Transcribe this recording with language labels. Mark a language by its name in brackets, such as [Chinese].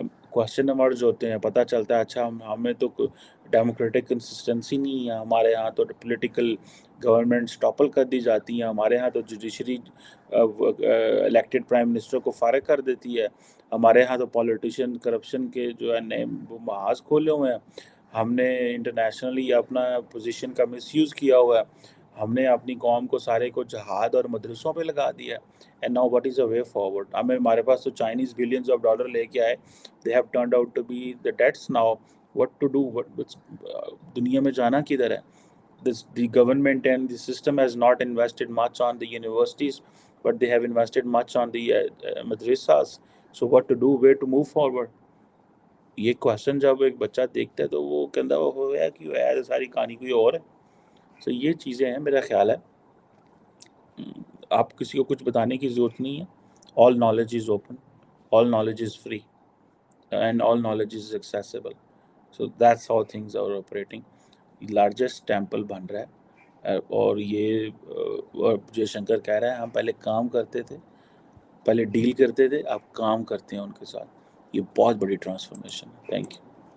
[Urdu] Question numbers ہوتے ہیں, پتہ چلتا ہے اچھا ہمیں تو ڈیموکریٹک کنسسٹنسی نہیں ہے, ہمارے یہاں تو پولیٹیکل گورنمنٹس ٹاپل کر دی جاتی ہیں, ہمارے یہاں تو جوڈیشری الیکٹڈ پرائم منسٹر کو فارغ کر دیتی ہے, ہمارے یہاں تو پولیٹیشین کرپشن کے جو ہے نئے محاذ کھولے ہوئے ہیں, ہم نے انٹرنیشنلی اپنا پوزیشن کا مس یوز کیا ہوا ہے, ہم نے اپنی قوم کو سارے کو جہاد اور مدرسوں پہ لگا دیا ہے. [English] And now what is a way forward. [Urdu] ہمارے پاس تو چائنیز بلینز آف ڈالر لے کے آئے, [English] They have turned out to be the debts now. What to do, [Urdu] دنیا میں جانا کدھر ہے. [English] The government and the system has not invested much on the universities, but they have invested much on the madrasas. So what to do, where to move forward. [Urdu] یہ question جب ایک بچہ دیکھتا ہے تو وہ کہتا ہے وہ ہے کہ ہے ساری کہانی کوئی اور ہے. سو یہ چیزیں ہیں, میرا خیال ہے آپ کسی کو کچھ بتانے کی ضرورت نہیں ہے. [English] all knowledge is open, all knowledge is free, and all knowledge is accessible. So that's how things are operating. [Urdu] Largest temple بن رہا ہے, اور یہ جے شنکر کہہ رہا ہے ہم پہلے کام کرتے تھے, پہلے ڈیل کرتے تھے, اب کام کرتے ہیں ان کے ساتھ. یہ بہت بڑی ٹرانسفارمیشن ہے. [English] Thank you.